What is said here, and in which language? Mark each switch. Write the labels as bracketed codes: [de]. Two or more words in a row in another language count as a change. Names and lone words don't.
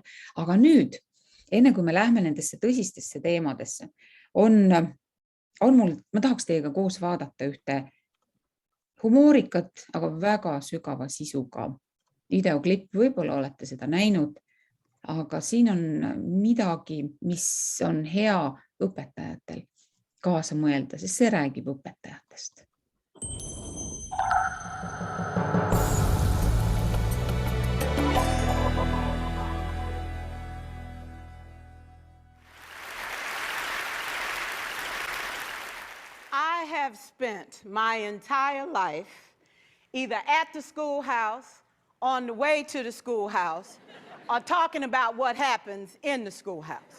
[et] Aga nüüd, enne kui me lähme nendesse tõsistesse teemadesse, ma tahaks teiega koos vaadata ühte humoorikat, aga väga sügava sisuga videoklipp, võib-olla olete seda näinud, aga siin on midagi, mis on hea õpetajatel kaasa mõelda, sest see räägib õpetajatest. [en] I have spent my entire life either at the schoolhouse, on the way to the schoolhouse, or talking about what happens in the schoolhouse.